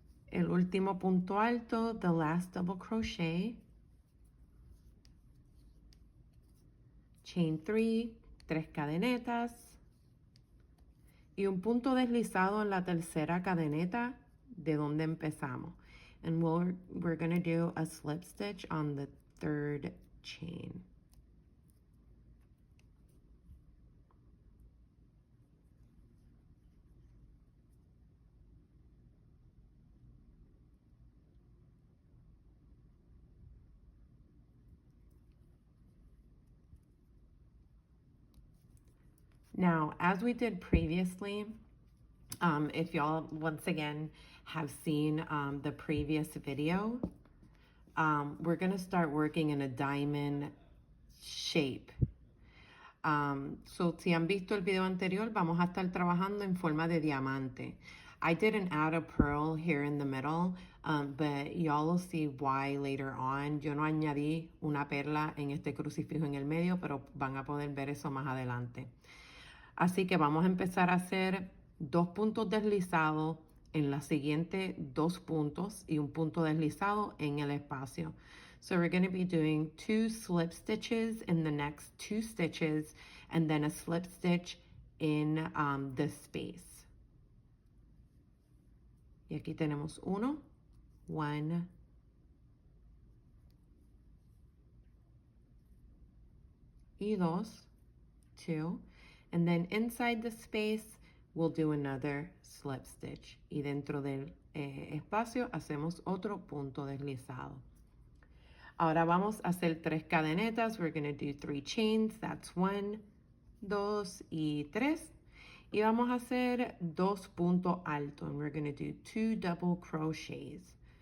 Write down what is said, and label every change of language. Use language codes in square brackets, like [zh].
[es] El último punto alto, [en] the last double crochet. [es] chain 3, 3 cadenetas y un punto deslizado en la tercera cadeneta de donde empezamos. [en] And we're going to do a slip stitch on the third chain. Now, as we did previously, if y'all once again have seen the previous video, we're going to start working in a diamond shape. [es] So si han visto el video anterior, vamos a estar trabajando en forma de diamante. [en] I didn't add a pearl here in the middle, but y'all will see why later on. [es] Yo no añadí una perla en este crucifijo en el medio, pero van a poder ver eso más adelante. Así que vamos a empezar a hacer 2 puntos deslizados en la siguiente 2 puntos y un punto deslizado en el espacio. [en] So we're going to be doing 2 slip stitches in the next 2 stitches and then a slip stitch in the space. [es] Y aquí tenemos 1, y 2, 2, [en] and then inside the space we'll do another slip stitch [es] y dentro del espacio hacemos otro punto deslizado. Ahora vamos a hacer 3 cadenetas. [en] We're going to do 3 chains. [es] That's 1, 2 y 3. Y vamos a hacer 2 puntos altos. [en] And we're going to do 2 double crochets.